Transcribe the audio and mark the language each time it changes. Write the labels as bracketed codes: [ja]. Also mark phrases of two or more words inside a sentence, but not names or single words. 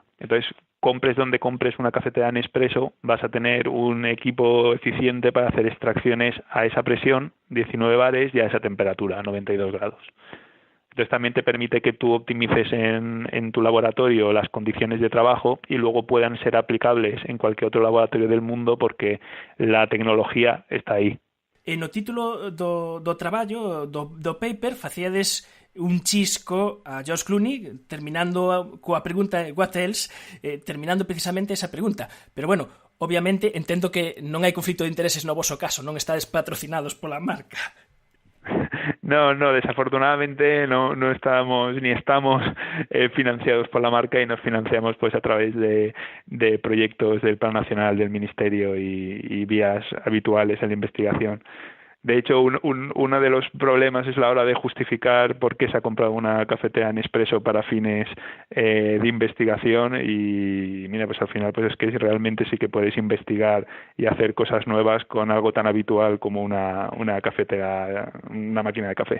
[es] Entonces, compres donde compres una cafetera Nespresso, vas a tener un equipo eficiente para hacer extracciones a esa presión, 19 bares, y a esa temperatura, a 92 grados. Entonces también te permite que tú optimices en tu laboratorio las condiciones de trabajo y luego puedan ser aplicables en cualquier otro laboratorio del mundo porque la tecnología está ahí. [gl] E no título do traballo, do paper, facíades un chisco a George Clooney terminando coa pregunta [en] what else, [gl] terminando precisamente esa pregunta. Pero bueno, obviamente entendo que non hai conflito de intereses no voso caso, non estades patrocinados pola marca. [es] No, desafortunadamente no estábamos ni estamos financiados por la marca y nos financiamos pues a través de proyectos del Plan Nacional del Ministerio y vías habituales en la investigación. De hecho, uno de los problemas es la hora de justificar por qué se ha comprado una cafetera Nespresso para fines de investigación y mira, pues al final pues es que realmente sí que puedes investigar y hacer cosas nuevas con algo tan habitual como una cafetera, una máquina de café.